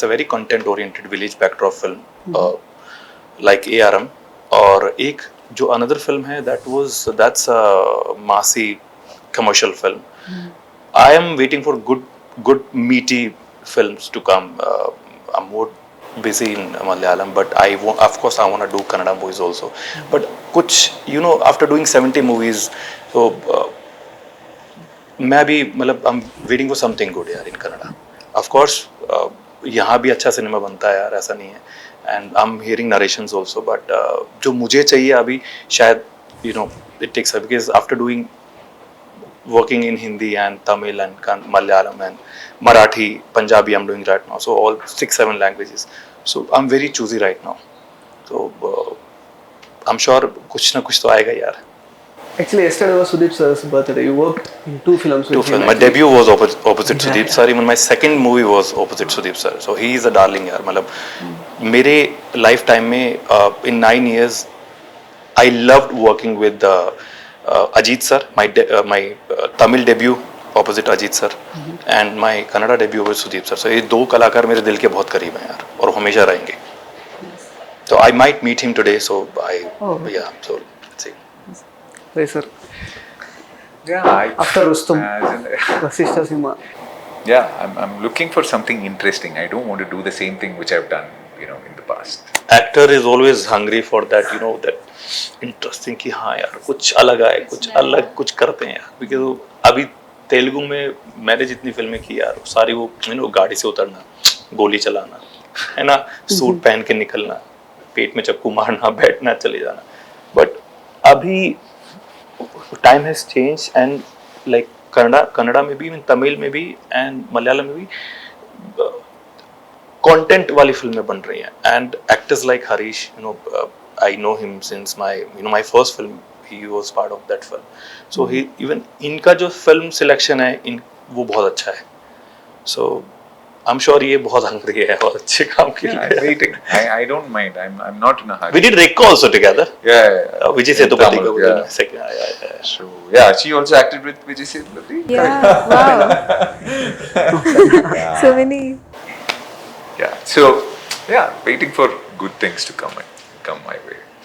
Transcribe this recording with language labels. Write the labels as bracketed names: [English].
[English] It's a very content oriented village backdrop film like ARM. और एक जो another film है that's a massy commercial film. I am waiting for good meaty films to come. I'm more busy in Malayalam, but of course I want to do Kannada movies also. But kuch, after doing 70 movies, so [Hindi] मैं भी मतलब [English] I'm waiting for something good यार in Kannada. [Hindi] Of course यहाँ भी अच्छा cinema बनता है यार, ऐसा नहीं है. [English] And I'm hearing narrations also, but [Hindi] जो मुझे चाहिए अभी शायद [English] it takes up, because after working in Hindi and Tamil and Malayalam and Marathi, Punjabi I'm doing right now, so all 6-7 languages. So I'm very choosy right now. [Hindi] So I'm sure कुछ ना कुछ तो आएगा यार. [English] Actually, yesterday was Sudeep sir's birthday. You worked in 2 films with him. My debut was opposite Sudeep sir. Even my second movie was opposite Sudeep sir. So he is a darling यार. [Hindi] मतलब मेरे lifetime में in 9 years I loved working with Ajit sir. [English] My Tamil debut opposite Ajit sir and my Kannada debut was Sudeep sir. [Hindi] So ये 2 कलाकार मेरे दिल के बहुत करीब हैं यार और हमेशा रहेंगे. [English] So I might meet him today. So so let's see. Right, sir. Yeah, After Rustum, Vasishtha Sima. Yeah, I'm looking for something interesting. I don't want to do the same thing which I've done, in the past. Actor is always hungry for that, that interesting [Hindi] कि हाँ यार कुछ अलग आए, कुछ अलग कुछ करते हैं यार. Because अभी तेलुगु में मैंने जितनी फिल्में की यार सारी वो गाड़ी से उतरना, गोली चलाना, है ना, सूट पहन के निकलना, पेट में चक्कू मारना, बैठना, चले जाना. बट अभी time has change and like Kannada में भी, तमिल में भी एंड मलयालम में भी कंटेंट वाली फिल्में बन रही हैं. [English] And actors like Harish, I know him since my first film, he was part of that film. [Hindi] So he even इनका जो फिल्म सिलेक्शन है वो बहुत अच्छा है. सो I'm sure ये बहुत हंग्री है और अच्छे काम के लिए. [English] I'm waiting. I don't mind. I'm not in a hurry. We did Rekka also together. Yeah. Vijay Sethupathi ka second. So she also acted with Vijay Sethupathi. Yeah, wow. So many. Yeah. So waiting for good things to come my way.